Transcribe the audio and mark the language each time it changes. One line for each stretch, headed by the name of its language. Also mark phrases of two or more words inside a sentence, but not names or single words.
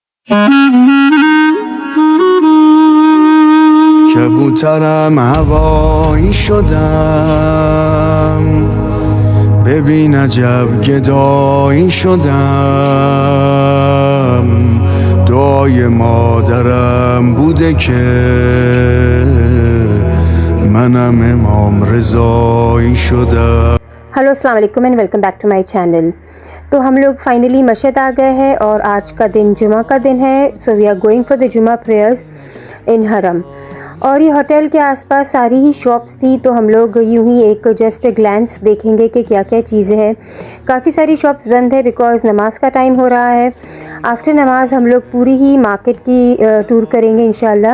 Persian: کبوترم هوایی شدم، ببین عجب گدایی شدم. دعای مادرم بوده که منم امام رضایی شدم.
Hindi: हेलो
Arabic: السلام عليكم
English: and welcome back to my channel.
Hindi: तो हम लोग फाइनली मस्जिद आ गए हैं और आज का दिन जुमा का दिन है।
English: so we are going for the Jumma prayers in Haram.
Hindi: और ये होटल के आसपास सारी ही शॉप्स थी, तो हम लोग यूं ही एक
English: just glance
Hindi: देखेंगे कि क्या क्या चीज़ें हैं। काफ़ी सारी शॉप्स बंद है बिकॉज़ नमाज का टाइम हो रहा है। आफ्टर नमाज हम लोग पूरी ही मार्केट की टूर करेंगे इंशाल्लाह।